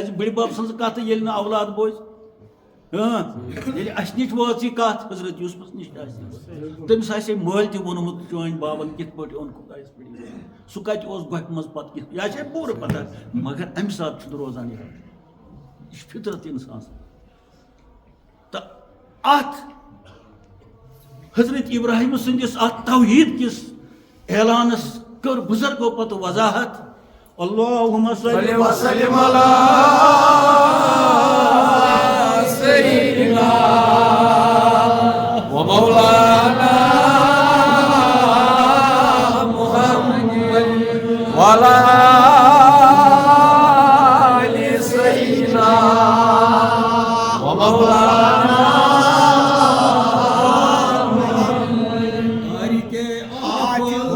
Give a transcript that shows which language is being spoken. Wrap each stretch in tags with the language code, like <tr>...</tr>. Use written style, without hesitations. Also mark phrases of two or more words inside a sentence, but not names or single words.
<ks>بٕڈِبب سٕنٛز کتھ ییٚلہِ نہٕ اولاد بوزِ ییٚلہِ اَسہِ نِش وٲژ یہِ کتھ حضرت یوٗسفس نِش آسہِ تٔمِس آسہِ ہے مٲلۍ تہِ ووٚنمُت چٲنۍ بابن کِتھ پٲٹھۍ اوٚن خۄدایس پٮ۪ٹھ سُہ کتہِ اوس گۄپھِ منٛز پتہٕ کِتھ یہِ آسہِ ہے پوٗرٕ پتہ مگر امہِ ساتہٕ چھُنہٕ روزان یہِ چھِ فطرت اِنسان تہٕ اتھ حضرت ابراہیم سٕنٛدِس اتھ توحیٖد کِس اعلانس کٔر بُزرگو پتہٕ وضاحت</ks> <ar>اللہُمَّ صلی وسلم علی سیدنا و مولانا محمد وعلی آلِ سیدنا و مولانا محمد</ar>